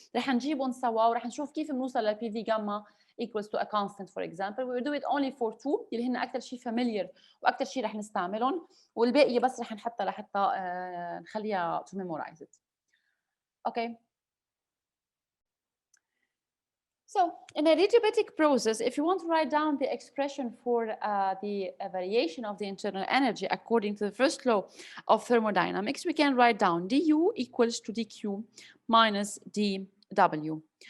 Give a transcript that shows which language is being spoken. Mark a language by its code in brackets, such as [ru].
[ar] رح نجيبهم سوا ورح نشوف كيف بنوصل لل [en] PV gamma equals to a constant for example. We will do it only for 2 [ar] اللي هن أكثر شيء familiar وأكثر شيء رح نستعملهم، والباقي بس رح نحطها لحتى نخليها [en] to memorize it. Okay. So in a adiabatic process, if you want to write down the expression for the variation of the internal energy according to the first law of thermodynamics, we can write down du equals to dq minus dw.